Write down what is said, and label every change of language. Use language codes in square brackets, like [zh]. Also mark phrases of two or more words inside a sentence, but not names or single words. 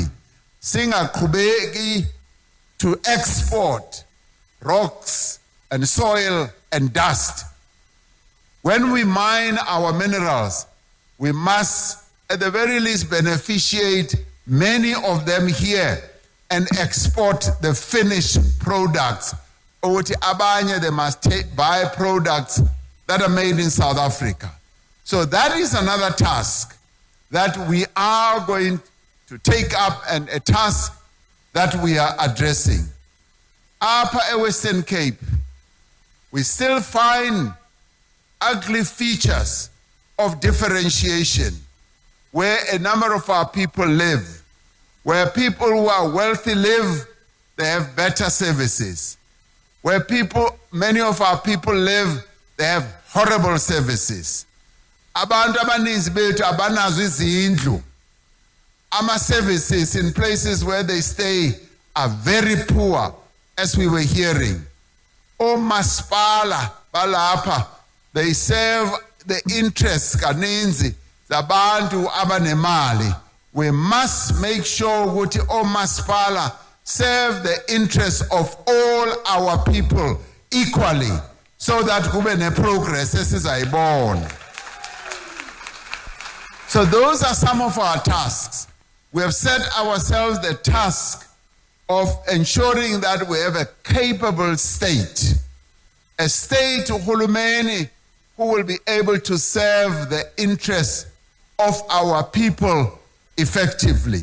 [xh] Singa kubegi [en] to export rocks and soil and dust. When we mine our minerals, we must at the very least beneficiate many of them here and export the finished products. [xh] Ukuthi abanye, [en] they must buy products that are made in South Africa. So that is another task that we are going to take up, and a task that we are addressing. Upper Western Cape, we still find ugly features of differentiation where a number of our people live. Where people who are wealthy live, they have better services. Where many of our people live, they have horrible services. [xh] Abantu abaninzi bethu abanazo izindlu. [en] Ama services in places where they stay are very poor, as we were hearing. [xh] Omasipala balapha, [en] they serve the interests [xh] kaninzi zabantu abanemali. [en] We must make sure [xh] ukuthi omasipala [en] serve the interests of all our people equally, so that [xh] kube ne progress esizayibona. [en] So those are some of our tasks. We have set ourselves the task of ensuring that we have a capable state, a state uhulumeni who will be able to serve the interests of our people effectively.